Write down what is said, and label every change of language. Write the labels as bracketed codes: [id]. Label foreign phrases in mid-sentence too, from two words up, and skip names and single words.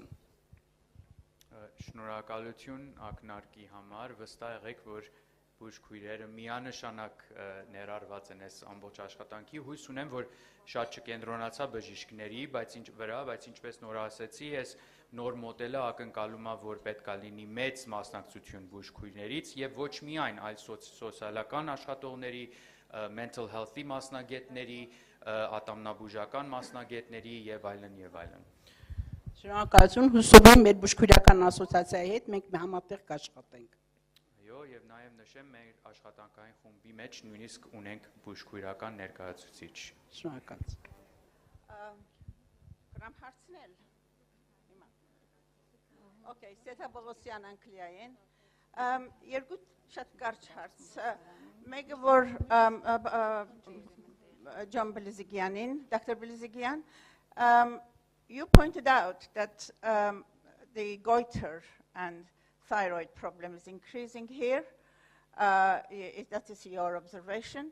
[hy] Շնորհակալություն ակնարկի համար, վստահ եղեք, որ բուժքույրերը միանշանակ ներառված են այս ամբողջ աշխատանքի։ Հույս ունեմ, որ շատ չկենտրոնացա բժիշկների, բայց ինչպես նոր ասեցի, այս նոր մոդելը ակնկալում է, որ պետք է լինի մեծ մասնակցություն բուժքույրներից եւ ոչ միայն, այլ սոցիալական աշխատողների, [en] mental health- [hy] ի մասնագետների, ատամնաբուժական մասնագետների եւ այլն եւ այլն։ Շնորհակալություն, հուսով եմ մեր բուժքույրական ասոցիացիայի հետ մենք համատեղ կաշխատենք։ Այո, եւ նաեւ նշեմ, մեր աշխատանքային խումբի մեջ նույնիսկ ունենք բուժքույրական ներկայացուցիչ։ Շնորհակալություն։ Կրամ հարցնել։ Okay, Սեթա Բողոսյան Անգլիայեն։ Երկու շատ կարճ հարց։ Մեկը որ John Belizigyan'in, Dr. [en] Belizigyan, you pointed out that the goiter and thyroid problem is increasing here. That is your observation.